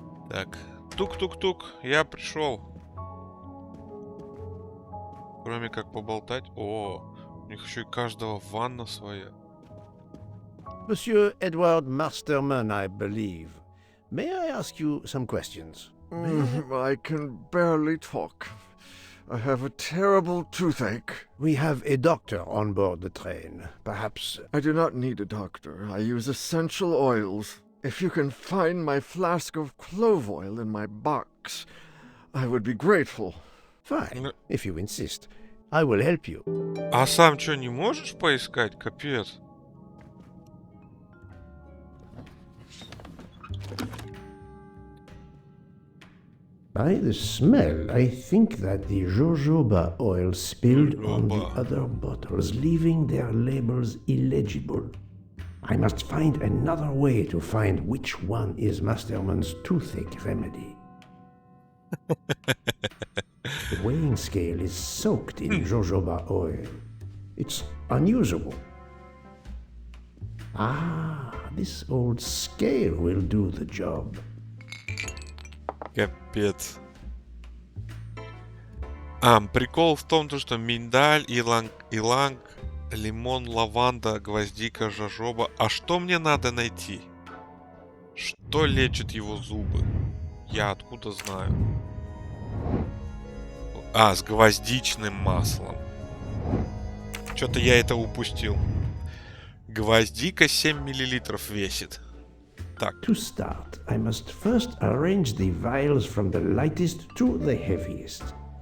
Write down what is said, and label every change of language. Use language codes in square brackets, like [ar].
[ru] Так, тук-тук-тук. Я пришел. Кроме как поболтать. О, у них еще и каждого ванна своя. [en] Monsieur Edward Masterman, I believe. May I ask you some questions? I can barely talk. I have a terrible toothache. We have a doctor on board the train. Perhaps... I do not need a doctor. I use essential oils. If you can find my flask of clove oil in my box, I would be grateful. Fine, if you insist. I will help you. [ru] А сам что, не можешь поискать? Капец. [en] By the smell, I think that the jojoba oil spilled on the other bottles, leaving their labels illegible. I must find another way to find which one is Masterman's toothache remedy. The weighing scale is soaked in jojoba oil. It's unusable. Ah, this old scale will do the job. [ru] Капец. Прикол в том, что миндаль, иланг, лимон, лаванда, гвоздика, жожоба. А что мне надо найти? Что лечит его зубы? Я откуда знаю? А, с гвоздичным маслом. Что-то я это упустил. Гвоздика 7 миллилитров весит. Так. [en] To start, I must first arrange the vials from the lightest to the heaviest.